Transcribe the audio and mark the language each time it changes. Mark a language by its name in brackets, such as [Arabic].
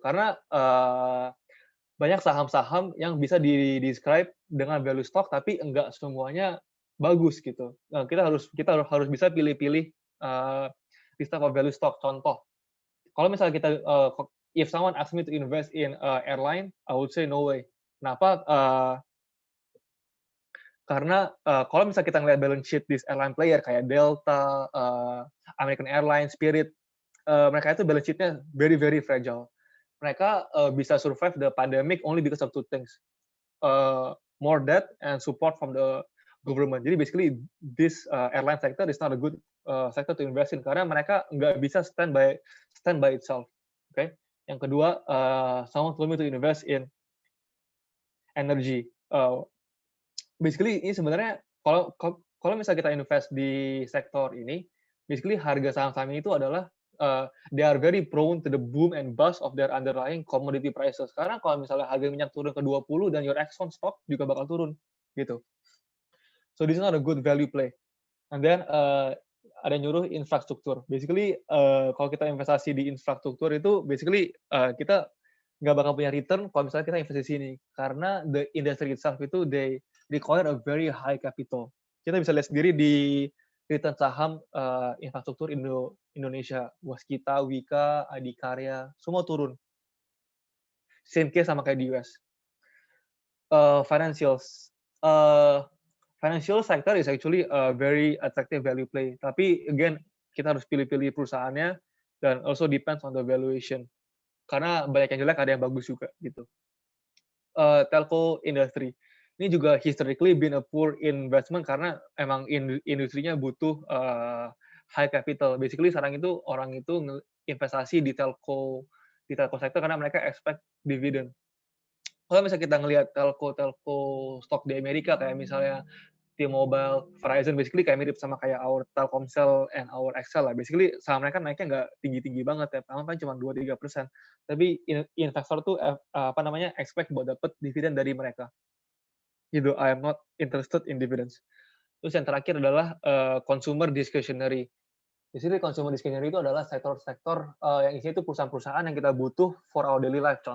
[Indonesian] Karena banyak saham-saham yang bisa di-describe dengan value stock, tapi enggak semuanya bagus gitu. Nah, kita harus bisa pilih-pilih [English] this type of value stock. [Indonesian] Contoh, kalau misalnya kita [English] if someone asks me to invest in airline, I would say no way. [Indonesian] Kenapa? Karena kalau misalnya kita ngeliat balance sheet [English] this airline player [Indonesian] kayak Delta, American Airlines, Spirit, mereka itu balance sheet-nya [English] very very fragile. [Indonesian] Mereka bisa [English] survive the pandemic only because of two things, more debt and support from the government. Jadi basically this airline sector is not a good sector to invest in [Indonesian] karena mereka nggak bisa [English] stand by itself. Okay? [Indonesian] Yang kedua, [English] someone told me to invest in energy. [Indonesian] Basically ini sebenarnya kalau misalnya kita invest di sektor ini, basically harga saham-saham itu adalah [English] they are very prone to the boom and bust of their underlying commodity prices. [Indonesian] Karena kalau misalnya harga minyak turun ke 20 dan [English] your Exxon stock [Indonesian] juga bakal turun gitu. [English] So this is not a good value play. [Indonesian] And then ada yang nyuruh infrastruktur. Basically kalau kita investasi di infrastruktur itu basically kita nggak bakal punya return kalau misalnya kita investasi di sini karena [English] the industry itself [Indonesian] itu [English] they require a very high capital. [Indonesian] Kita bisa lihat sendiri di return saham infrastruktur Indonesia, Waskita, Wika, Adikarya, semua turun. [English] Same case [Indonesian] sama kayak di [English] US. Financials. Financial sector is actually a very attractive value play. [Indonesian] Tapi again, kita harus pilih-pilih perusahaannya dan [English] also depends on the valuation. [Indonesian] Karena banyak yang jelek, ada yang bagus juga gitu. [English] Telco industry. [Indonesian] Ini juga [English] historically been a poor investment [Indonesian] karena emang industrinya butuh [English] high capital. [Indonesian] Basically sekarang itu orang itu investasi di telco sector karena mereka expect dividend. Kalau misalnya kita ngelihat telco stock di Amerika kayak misalnya T-Mobile, Verizon, basically kayak mirip sama kayak our Telkomsel and our XL lah. Basically saham mereka naiknya nggak tinggi-tinggi banget ya, paling cuma 2-3%. Tapi investor tuh expect buat dapet dividen dari mereka. [English] Gitu, I am not interested in dividends. [Indonesian] Terus yang terakhir adalah consumer discretionary. Di sini consumer discretionary itu adalah sektor-sektor yang isinya itu perusahaan-perusahaan yang kita butuh [English] for our daily life.